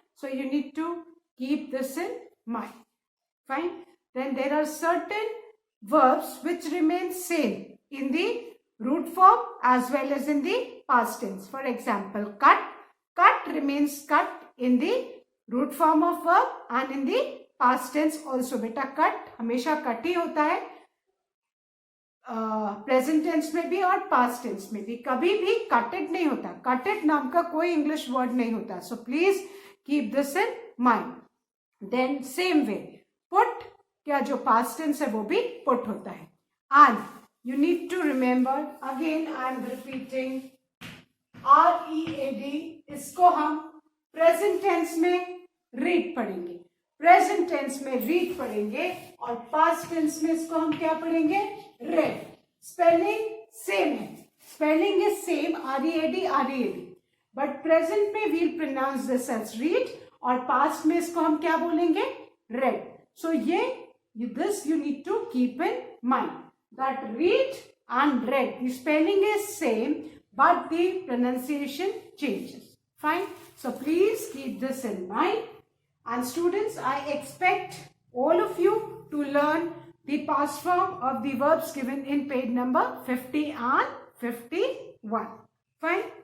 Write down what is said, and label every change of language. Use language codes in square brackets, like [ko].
[en] So you need to keep this in mind. Fine. Then there are certain verbs which remain same in the root form as well as in the past tense. For example, cut. Cut remains cut in the root form of verb and in the past tense also. [hi] बेटा cut हमेशा cut ही होता है present tense में भी और past tense में भी. कभी भी कटेड नहीं होता. कटेड नाम का कोई इंग्लिश वर्ड नहीं होता. [en] So please keep this in mind. Then same way put, [hi] क्या जो पास्ट टेंस है वो भी पुट होता है. [en] and you need to remember, again I am repeating, READ, [hi] इसको हम प्रेजेंट टेंस में रीड पढ़ेंगे. प्रेजेंट टेंस में रीड पढ़ेंगे और पास्ट टेंस में इसको हम क्या पढ़ेंगे? रेड. स्पेलिंग सेम है. Spelling is same, READ, but present में we'll pronounce this as read और पास्ट में इसको हम क्या बोलेंगे? [en] Read. So this you need to keep in mind that read and read, the spelling is same but the pronunciation changes. Fine. So please keep this in mind. And students, I expect all of you to learn the past form of the verbs given in page number 50 and 51. Fine.